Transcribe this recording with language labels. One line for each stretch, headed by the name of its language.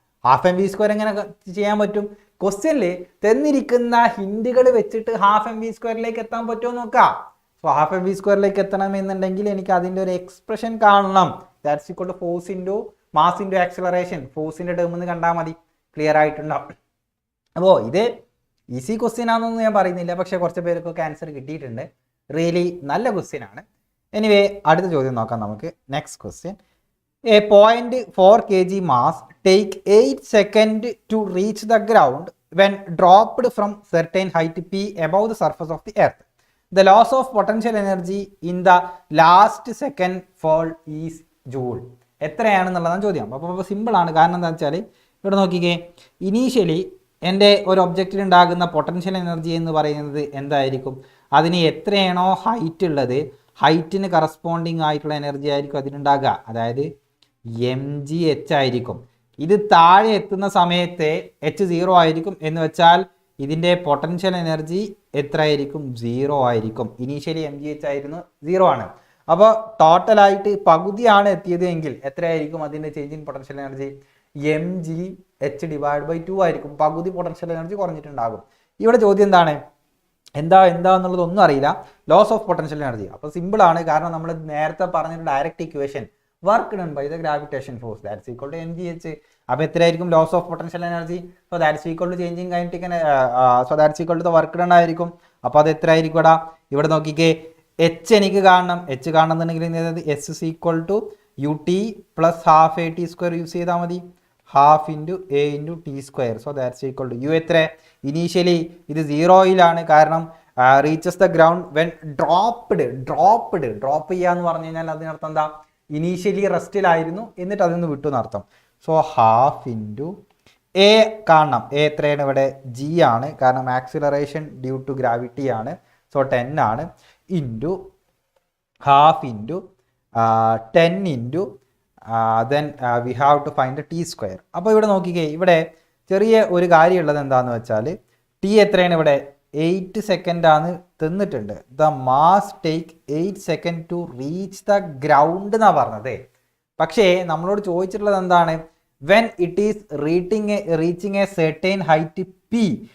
Malayalam: Half M V square എങ്ങനെ ചെയ്യാൻ പറ്റും? ക്വസ്റ്റ്യനിൽ തന്നിരിക്കുന്ന ഹിൻറ്റുകൾ വെച്ചിട്ട് ഹാഫ് എം വി സ്ക്വയറിലേക്ക് എത്താൻ പറ്റുമോ നോക്കാം. സോ ഹാഫ് എം വി സ്ക്വയറിലേക്ക് എത്തണമെന്നുണ്ടെങ്കിൽ എനിക്ക് അതിൻ്റെ ഒരു എക്സ്പ്രഷൻ കാണണം.
English: That's equal to force into mass into acceleration.
Malayalam: ഫോഴ്സിൻ്റെ term എന്ന് കണ്ടാൽ മതി, ക്ലിയർ ആയിട്ടുണ്ടാവും. അപ്പോൾ ഇത് ഈസി ക്വസ്റ്റ്യൻ ആണെന്നൊന്നും ഞാൻ പറയുന്നില്ല, പക്ഷേ കുറച്ച് പേർക്കൊക്കെ ആൻസർ കിട്ടിയിട്ടുണ്ട്. റിയലി നല്ല ക്വസ്റ്റ്യൻ ആണ്. എനിവേ അടുത്ത ചോദ്യം നോക്കാം നമുക്ക്.
English: Next question, a 0.4 kg mass take 8 seconds to reach the ground when dropped from certain height p above the surface of the earth. The loss of potential energy in the last second fall is joule.
Malayalam: എത്രയാണെന്നുള്ളതാണ് ചോദ്യം. അപ്പോൾ സിമ്പിളാണ്. കാരണം എന്താ വെച്ചാൽ ഇവിടെ നോക്കിക്കേ, initially എൻ്റെ ഒരു ഒബ്ജക്റ്റിൽ ഉണ്ടാകുന്ന പൊട്ടൻഷ്യൽ എനർജി എന്ന് പറയുന്നത് എന്തായിരിക്കും? അതിന് എത്രയാണോ ഹൈറ്റ് ഉള്ളത്, ഹൈറ്റിന് കറസ്പോണ്ടിങ് ആയിട്ടുള്ള എനർജി ആയിരിക്കും അതിനുണ്ടാകുക. അതായത് mgh ആയിരിക്കും. ഇത് താഴെ എത്തുന്ന സമയത്ത് h0 ആയിരിക്കും. എന്ന് വെച്ചാൽ ഇതിൻ്റെ പൊട്ടൻഷ്യൽ എനർജി എത്ര ആയിരിക്കും? 0 ആയിരിക്കും. ഇനീഷ്യലി mgh ആയിരുന്നു, 0 ആണ്. അപ്പോൾ ടോട്ടലായിട്ട് പകുതിയാണ് എത്തിയത് എങ്കിൽ എത്രയായിരിക്കും അതിൻ്റെ change in potential energy? mgh/2 ആയിരിക്കും. പകുതി പൊട്ടൻഷ്യൽ എനർജി കുറഞ്ഞിട്ടുണ്ടാകും. ഇവിടെ ചോദ്യം എന്താണ്? എന്താന്നുള്ളതൊന്നും അറിയില്ല. Loss of potential energy. അപ്പോൾ സിമ്പിളാണ്. കാരണം നമ്മൾ നേരത്തെ പറഞ്ഞൊരു
English: Direct equation, work done by the gravitation force that's equal to mgh.
Malayalam: അപ്പോൾ എത്രയായിരിക്കും
English: Loss of potential energy? So that's equal to change in kinetic, so that's equal to the work done ആയിരിക്കും.
Malayalam: അപ്പോൾ അത് എത്ര ആയിരിക്കും? ഇവിടെ നോക്കിക്കേ, h എനിക്ക് കാണണം.
English: h കാണണമെന്നുണ്ടെങ്കിൽ s is equal to ut plus half at square
Malayalam: use ചെയ്താൽ മതി.
English: Half into a into T square. So that's equal to u എത്ര?
Malayalam: ഇനീഷ്യലി ഇത് 0-യിലാണ്. കാരണം
English: reaches the ground when drop
Malayalam: ചെയ്യുക എന്ന് പറഞ്ഞു കഴിഞ്ഞാൽ അതിനർത്ഥം എന്താ? ഇനീഷ്യലി റെസ്റ്റിലായിരുന്നു, എന്നിട്ട് അതിൽ നിന്ന് വിട്ടു എന്നർത്ഥം. സോ ഹാഫ് ഇൻറ്റു എ കാണണം. എ എത്രയാണ്? ഇവിടെ g ആണ്. കാരണം ആക്സിലറേഷൻ ഡ്യൂ ടു ഗ്രാവിറ്റി ആണ്. സോ 10 ആണ്.
English: Into half into 10 into then we have to find the t square.
Malayalam: അപ്പോൾ ഇവിടെ നോക്കിക്കേ, ഇവിടെ ചെറിയ ഒരു കാര്യമുള്ളത് എന്താണെന്ന് വെച്ചാൽ ടി എത്രയാണ്? ഇവിടെ 8 സെക്കൻഡ് ആണ് തന്നിട്ടുണ്ട്.
English: the mass take 8 second to reach the ground
Malayalam: എന്നാണ് പറഞ്ഞത്. പക്ഷേ നമ്മളോട് ചോദിച്ചിട്ടുള്ളത് എന്താണ്?
English: When it is reaching a certain height P.